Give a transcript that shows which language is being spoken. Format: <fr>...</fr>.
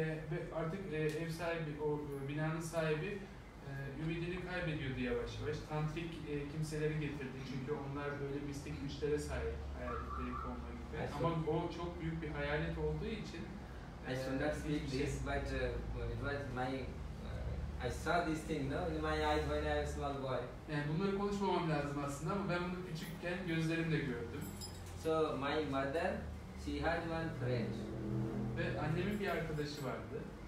<tr>ve artık ev sahibi, o binanın sahibi ümidini kaybediyordu yavaş yavaş. Tantrik kimseleri getirdi çünkü onlar böyle mistik güçlere sahip, hayaletleri kovma gibi. Ama o çok büyük bir hayalet olduğu için</tr> <en>I should not speak this, but it was my I saw this thing, in my eyes when I was a small boy.</en> <tr>Yani bunları konuşmamam lazım aslında ama ben bunu küçükken gözlerimle gördüm.</tr> <en>So my mother, she had one friend.</en> <tr>Ve annemin bir arkadaşı vardı.</tr>